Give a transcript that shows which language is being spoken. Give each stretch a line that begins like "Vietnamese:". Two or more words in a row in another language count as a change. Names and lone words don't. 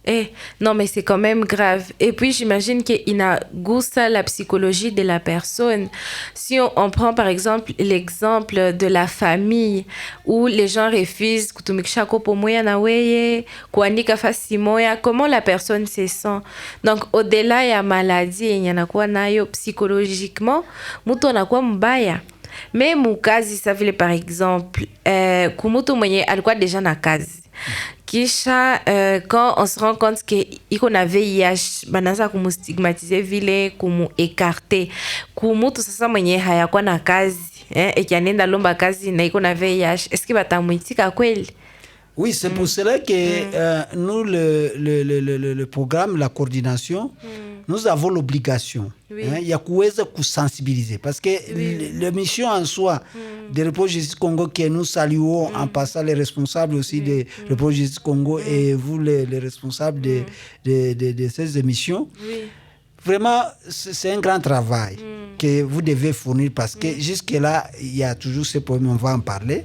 French: Non, mais c'est quand même grave. Et puis, j'imagine qu'il a goûté la psychologie de la personne. Si on prend, par exemple, l'exemple de la famille où les gens refusent comment la personne se sent. Donc, au-delà de la maladie, il y en a quoi psychologiquement,
Swahili: mutu anakuwa mbaya.
French: Mais mukazi, ça veut par exemple,
Swahili: kumutu mwenye alikuwa déjà na kazi. Kisha
French: quand on se rend compte que
Swahili: iko na VIH banaanza kumustigmatiser vile écarter kumutu sasa mwenye hayakuwa na kazi ekianenda lomba kazi na iko na VIH, est-ce que batamuitika kweli?
French: Oui, c'est pour cela que nous, le programme, la coordination, nous avons l'obligation de sensibiliser. Parce que la mission en soi de Repro Justice Congo, que nous saluons en passant les responsables aussi de Repro Justice Congo et vous, les responsables de ces émissions, vraiment, c'est un grand travail que vous devez fournir parce que jusque-là, il y a toujours ce problème, on va en parler.